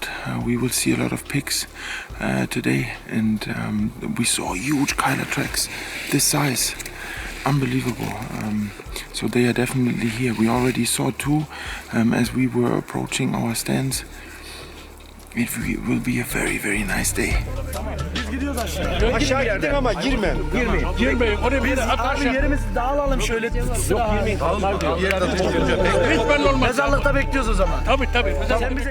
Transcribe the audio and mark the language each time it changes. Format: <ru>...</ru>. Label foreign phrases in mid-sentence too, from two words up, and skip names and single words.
<en>We will see a lot of pigs today, and we saw huge Kyla tracks this size. Unbelievable. So they are definitely here. We already saw two as we were approaching our stands. It will be a very, very nice day.</en> <tr>Aşağı gittin ama girme. Girmeyin. Oraya bir aşağı. Yerimizi dağılalım şöyle. Yok girmeyin. Hiç belli olmaz. Mezarlıkta bekliyoruz o zaman. Tabii. Sen bize</tr>